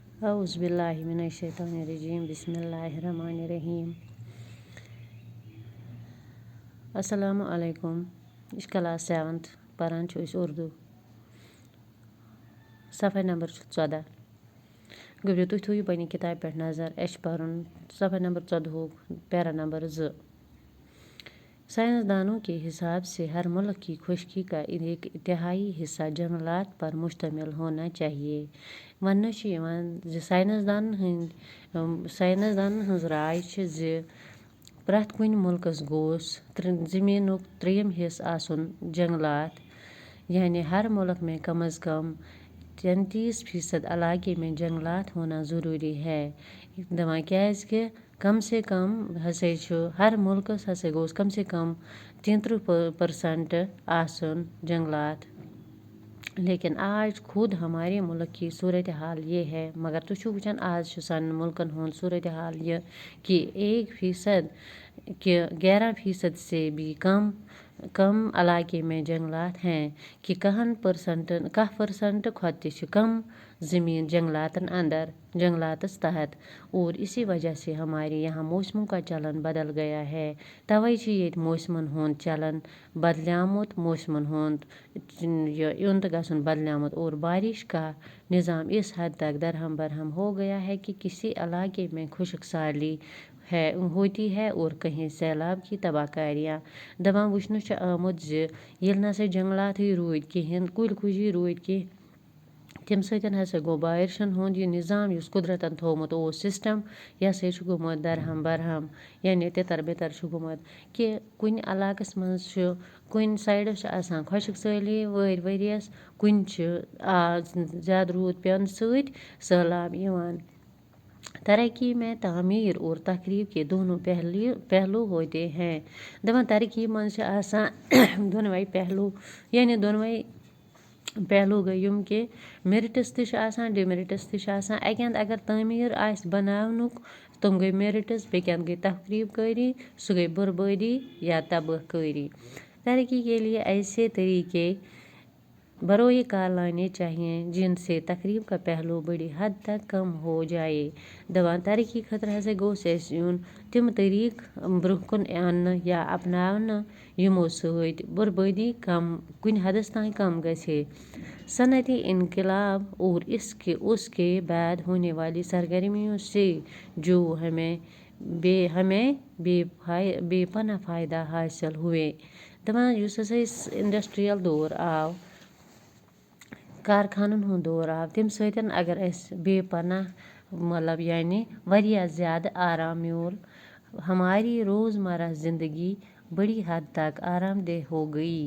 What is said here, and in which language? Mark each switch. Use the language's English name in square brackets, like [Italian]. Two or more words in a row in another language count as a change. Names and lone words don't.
[Arabic] اعوذ باللہ من الشیطان الرجیم بسم اللہ الرحمن الرحیم. السلام علیکم. [Kashmiri] یہ چھِ کلاس 7th پران چھِ أسۍ اردو. [Urdu] صفحہ نمبر 14. [Kashmiri] گوٚبرِو تُہۍ تھٲیِو پنٛنہِ کِتابہِ پٮ۪ٹھ نظر. اَسہِ چھِ پَرُن صفحہ نمبر 14 پیرا نمبر 2. [Urdu] سائنسدانوں کے حساب سے ہر ملک کی خشکی کا ایک تہائی حصہ جنگلات پر مشتمل ہونا چاہیے. [Kashmiri] وننہٕ چھُ یِوان زِ سائنسدانن ہٕنٛز راے چھِ زِ پرٛٮ۪تھ کُنہِ مُلکس گوٚژھ زٔمیٖنُک 3/3 حصہٕ آسُن جنگلات. [Urdu] یعنی ہر ملک میں کم از کم 33% علاقے میں جنگلات ہونا ضروری ہے. [Kashmiri] دپان کیٛازِکہِ [Urdu] کم سے کم [Kashmiri] ہسا چھُ ہر ملکس ہسا گوٚژھ [Urdu] کم سے کم [Kashmiri] 33% آسُن جنگلات. [Urdu] لیکن آج خود ہمارے ملک کی صورتحال یہ ہے. [Kashmiri] مگر تُہۍ چھِو وٕچھان آز چھُ سانٮ۪ن ملکن ہُنٛد صورتحال [Urdu] یہ کہ 1% کہ 11% سے بھی کم علاقے میں جنگلات ہیں [Kashmiri] کہ 10% کھۄتہٕ تہِ چھِ کم زمین جنگلاتس تحت. [Urdu] اور اسی وجہ سے ہمارے یہاں موسموں کا چلن بدل گیا ہے. [Kashmiri] توے چھِ ییٚتہِ موسمن ہُنٛد چلن بدلیومُت. موسمن ہُنٛد یُن تہٕ گژھُن بدلیومُت. [Urdu] اور بارش کا نظام اس حد تک درہم برہم ہو گیا ہے کہ کسی علاقے میں خشک سالی ہوتی ہے اور کہیں سیلاب کی تباہ کاریاں. [Kashmiri] دپان وٕچھنہٕ چھُ آمُت زِ ییٚلہِ نسا جنگلاتٕے روٗدۍ کِہیٖنۍ کُلۍ کُجی روٗدۍ کینٛہہ تمہِ سۭتۍ ہسا گوٚو بارشن ہُنٛد یہِ نظام یُس قُدرتن تھوٚومُت اوس سسٹم یہِ ہسا چھُ گوٚمُت [Urdu] درہم برہم. [Kashmiri] یعنی [Urdu] تِتر بِتر [Kashmiri] چھُ گوٚمُت کہِ کُنہِ علاقس منٛز چھُ کُنہِ سایڈس چھُ آسان خۄشک سٲلی ؤرۍیس کُنہِ چھُ زیادٕ روٗد پٮ۪نہٕ سۭتۍ سہلاب یِوان. [Urdu] ترقی میں تعمیر اور تخریب کے دونوں پہلو ہوتے ہیں. [Kashmiri] دپان ترقی منٛز چھِ آسان دۄنوے پہلو. یعنی دۄنوے پہلو گٔے یِم کہِ میرٹس تہِ چھِ آسان ڈِمیرٹس تہِ چھِ آسان. اکہِ انٛدٕ اگر تعمیٖر آسہِ بناونُک تِم گٔے میرٹس. بیٚکہِ انٛدٕ گٔے تخریب کٲری سُہ گٔے بربٲدی یا تباہ کٲری. [Urdu] ترقی کے لیے ایسے طریقے بروئے کار لانے چاہیے جن سے تخریب کا پہلو بڑی حد تک کم ہو جائے. [Kashmiri] دپان ترقی خٲطرٕ ہسا گوٚژھ اَسہِ یُن تِم طریٖقہٕ برونٛہہ کُن اَننہٕ یا اپناونہٕ یِمو سۭتۍ بربٲدی کُنہِ حدس تانۍ کم گژھِ. [Urdu] صنعتی انقلاب اور اس کے بعد ہونے والی سرگرمیوں سے جو ہمیں بے پناہ فائدہ حاصل ہوئے. [Kashmiri] دپان یُس ہسا أسۍ انڈسٹریل دور آو کارخانن ہُنٛد دور آو تمہِ سۭتۍ اگر اَسہِ بے پناہ مطلب یعنی واریاہ زیادٕ آرام میوٗل. [Urdu] ہماری روزمرہ زندگی بڑی حد تک آرام دہ ہو گئی.